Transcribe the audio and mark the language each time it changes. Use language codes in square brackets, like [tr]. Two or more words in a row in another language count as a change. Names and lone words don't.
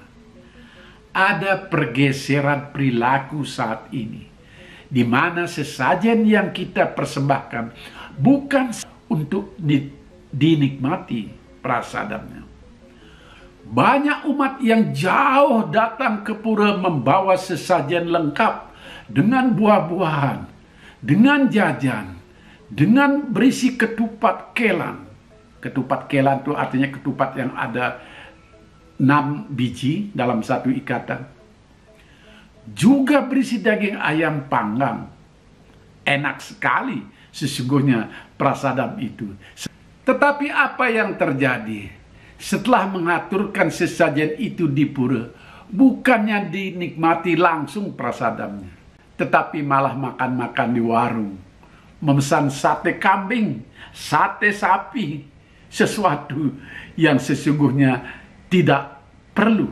[id] Ada pergeseran perilaku saat ini, di mana sesajen yang kita persembahkan bukan untuk dinikmati prasadamnya. Banyak umat yang jauh datang ke pura membawa sesajen lengkap dengan buah-buahan, dengan jajan, dengan berisi ketupat kelan. Ketupat kelan itu artinya ketupat yang ada 6 biji dalam satu ikatan. Juga berisi daging ayam panggang. Enak sekali sesungguhnya prasadam itu. Tetapi apa yang terjadi? Setelah mengaturkan sesajen itu di pura, bukannya dinikmati langsung prasadamnya, tetapi malah makan-makan di warung, memesan sate kambing, sate sapi, sesuatu yang sesungguhnya tidak perlu.